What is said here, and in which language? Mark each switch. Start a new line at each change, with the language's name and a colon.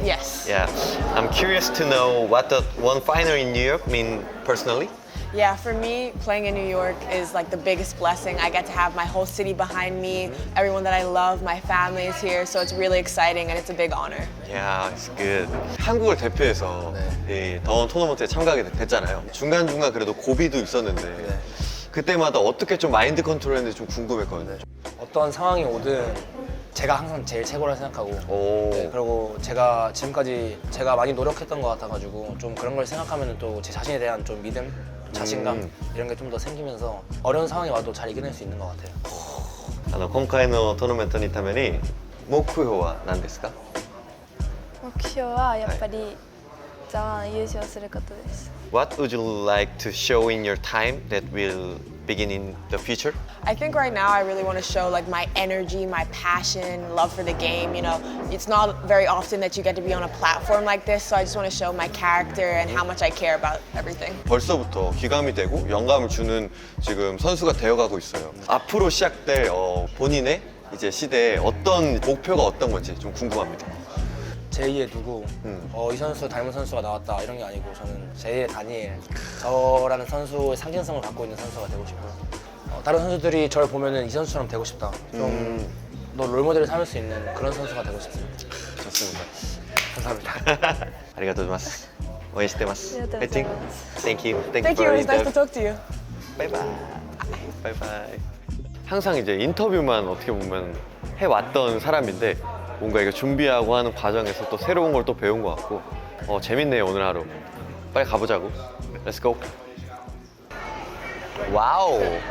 English: Yes. Yeah. I'm curious to know what the one final in New York mean personally. Yeah, for me, playing in New York is like the biggest blessing. I get to have my whole city behind me, everyone that I love, my family is here, so it's really exciting and it's a big honor. Yeah, it's good.
Korean: 한국을 대표해서 이 더운 토너먼트에 참가하게 됐잖아요. 중간중간 그래도 고비도 있었는데 그때마다 어떻게 좀 마인드 컨트롤했는지 좀 궁금했거든요. 어떤 상황이 오든 제가 항상 제일 최고라 생각하고 오. 네, 그리고 제가 지금까지 제가 많이 노력했던 것 같아가지고 좀 그런 걸 생각하면 또 제 자신에 대한 좀 믿음, 자신감 이런 게 좀 더 생기면서 어려운 상황이 와도 잘 이겨낼 수 있는 것 같아요.
Japanese: 今回のトーナメントにために目標は何ですか？目標はやっぱりザワン優勝することです。
English: What would you like to show in your time that will begin in the future? I think right now I really want to show like my energy, my passion, love for the game. You know, it's not very often that you get to be on a platform like this, so I just want to show my character and how much I care about everything.
Korean: 벌써부터 귀감이 되고 영감을 주는 지금 선수가 되어가고 있어요. 앞으로 시작될 본인의 이제 시대에 어떤 목표가 어떤 건지 좀 궁금합니다. 제2의 누구, 이 선수 닮은 선수가 나왔다 이런 게 아니고 저는 제2의 다니엘, 저라는 선수의 상징성을 갖고 있는 선수가 되고 싶고요. 다른 선수들이 저를 보면은 이 선수처럼 되고 싶다. 좀 너 롤모델을 삼을 수 있는 그런 선수가 되고 싶습니다. 좋습니다. 감사합니다.
Japanese: ありがとうございます. 応援してます. ありがとうございます
English: Thank you. Thank you. for It's nice to the talk to you.
Korean: 바이바이. 바이바이. 항상 이제 인터뷰만 어떻게 보면 해왔던 사람인데 뭔가 이거 준비하고 하는 과정에서 또 새로운 걸 또 배운 것 같고 재밌네요 오늘 하루. 빨리 가보자고.
English: Let's go.
Korean: 와우.